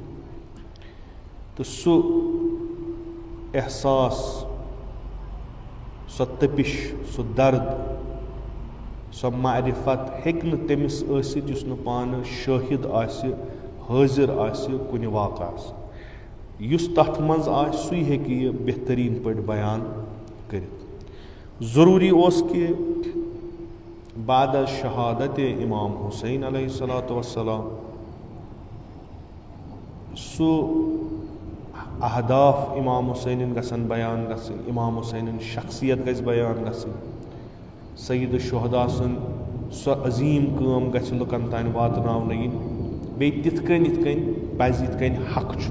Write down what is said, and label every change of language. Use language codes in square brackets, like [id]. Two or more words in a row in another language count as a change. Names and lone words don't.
[ks] تہٕ سُہ احساس، سۄ تٔپِش، سُہ درد، سۄ معرفت ہیٚکہِ نہٕ تٔمِس ٲسِتھ یُس نہٕ پانہٕ شٲہِد آسہِ، حٲضِر آسہِ کُنہِ واقعس. یُس تَتھ منٛز آسہِ سُے ہیٚکہِ یہِ بہتریٖن پٲٹھۍ بیان کٔرِتھ. ضروٗری اوس کہِ بعد شہادت امام حسین [ar] علیہ الصلاۃ والسلام [ks] سُہ اہداف امام حسینن گژھن بیان گژھٕنۍ، امام حسینن شخصیت گژھِ بیان گژھٕنۍ، سید الشہداء سُنٛد سۄ عظیٖم کٲم گژھِ لُکن تانۍ واتناونہٕ یِنۍ، بیٚیہِ تِتھ کٔنۍ پزِ یِتھ کٔنۍ حق چھُ.